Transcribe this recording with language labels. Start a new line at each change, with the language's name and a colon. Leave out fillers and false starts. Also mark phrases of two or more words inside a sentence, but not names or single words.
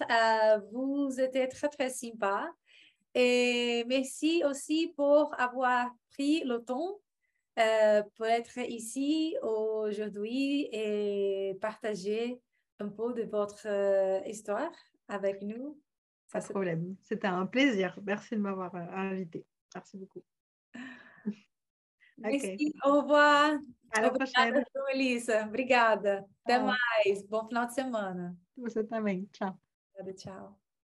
French: Vous étiez très, très sympa. Et merci aussi pour avoir pris le temps pour être ici aujourd'hui et partager un peu de votre histoire avec nous. Pas de problème. C'était un plaisir. Merci de m'avoir, invitée. Merci beaucoup. OK. Merci, au revoir. À la prochaine.
Portuguese: Obrigada, Melissa. Obrigada. Até Tchau. mais. Bom final de semana. Você também. Tchau. Obrigada, tchau.